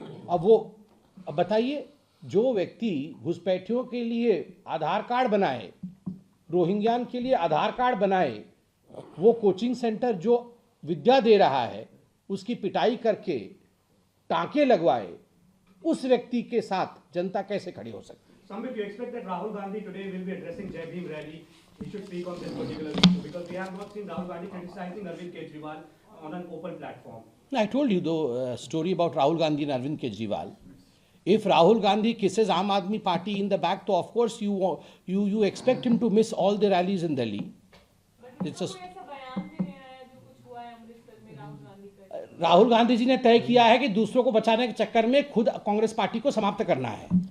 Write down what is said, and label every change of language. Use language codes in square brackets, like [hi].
[hi] अब बताइए, जो व्यक्ति घुसपैठियों के लिए आधार कार्ड बनाए, रोहिंग्या के लिए आधार कार्ड बनाए, वो कोचिंग सेंटर जो विद्या दे रहा है उसकी पिटाई करके टांके लगवाए, उस व्यक्ति के साथ जनता कैसे खड़ी हो सकती है? [en] Sambit, you expect that Rahul Gandhi today will be addressing Jai Bhim rally. He should speak on this particular issue because we have not seen Rahul Gandhi criticizing Arvind Kejriwal on an open platform. I told you the story about Rahul Gandhi and Arvind Kejriwal. If Rahul Gandhi kisses Aam Aadmi Party in the back, तो of course you expect him to miss all the rallies in Delhi. It's a [hi] ऐसा बयान भी नहीं आया जो कुछ हुआ है अमृतसर में राहुल गांधी का। राहुल गांधी जी ने तय किया है कि दूसरों को बचाने के चक्कर में खुद कांग्रेस पार्टी को समाप्त करना है।